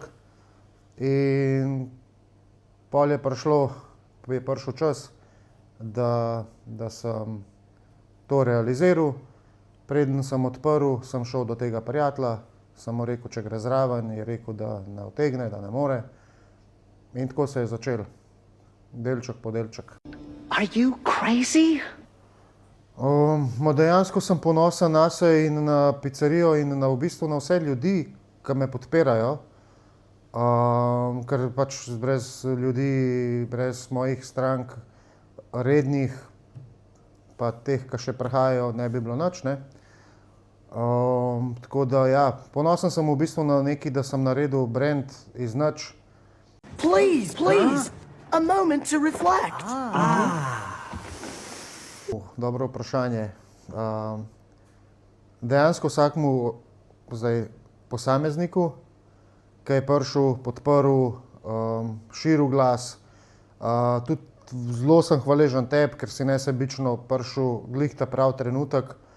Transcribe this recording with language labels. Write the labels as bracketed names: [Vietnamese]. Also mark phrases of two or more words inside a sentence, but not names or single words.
[Slovenian] In pol je prišel čas, da sem to realiziral. Preden sem odprl, sem šel do tega prijatelja, sem mu rekel, če gre zraven, je rekel, da ne utegne, da ne more. In tako se je začel, delček po delček. [English] Are you crazy? [Slovenian] Dejansko sem ponosen nase in na pizzerijo in v bistvu na vse ljudi, ki me podpirajo. Ker pač brez ljudi, brez mojih strank rednih, pa teh, ki še prihajajo, ne bi bilo nič, ne. Tako da ja, ponosen sem v bistvu na nekaj, da sem naredil brand iz nič. [English] Please, a moment to reflect. [Slovenian] Dobro vprašanje. Dejansko vsakmu posamezniku, ki je prišel, podprl, širil glas. Tudi zelo sem hvaležen tebi, ker si nesebično prišel glih ta prav trenutek.